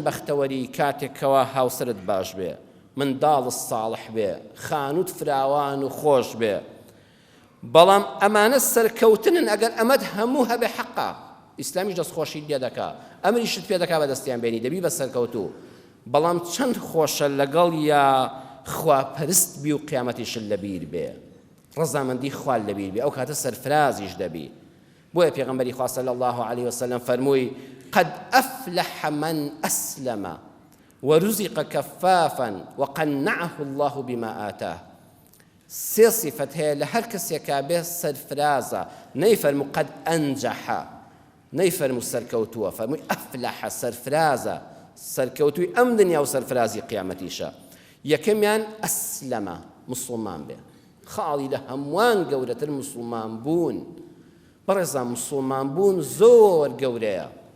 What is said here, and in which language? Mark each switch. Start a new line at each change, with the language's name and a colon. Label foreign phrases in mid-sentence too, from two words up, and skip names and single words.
Central Kurdish: بەختەوەری کاتێکەوە هاوسرت باش بێ منداڵ ساڵح بێ خانووت فراوان و خۆش بێ بەڵام ئەمانە سەرکەوتنن ئەگەر ئەمەد هەموو هەبێ حەقا ئیسلامیش دەستخۆشی لێ دەکا ئەمریشت پێ دەکا بەدەستیان بێنی دەبی بە سەرکەوتوو بەڵام چەند خۆشە لەگەڵ یا خواپەرست بی و قیامەتیشت لەبیر بێ ڕەزامەندی خوال لەبیر بێ ئەو کاتە سەرفرازیش دەبی بۆیە پێغەمبەری خوا
Arabic: صلی الله عليه وسلم
Central Kurdish: فەرمووی قد
Arabic: أفلح من أسلم ورزق كفافا وقنعه الله بما آتاه
Central Kurdish: سێ صفەت هەیە لە هەر کەسێکا بێ سەرفرازە نەیفەرموو
Arabic: قد أنجح
Central Kurdish: نەیفەرموو سەرکەوتووە فەرمووی ئەفلح سەرفرازە سەرکەوتووی ئەم دنیا و سەرفرازی قیامەتیشە یەکەمیان ئەسلەمە مسلمان بێ خاڵی لە هەمووان گەورەتر مسلمان بوون بەڕێزان مسلمان بوون زۆر گەورەیە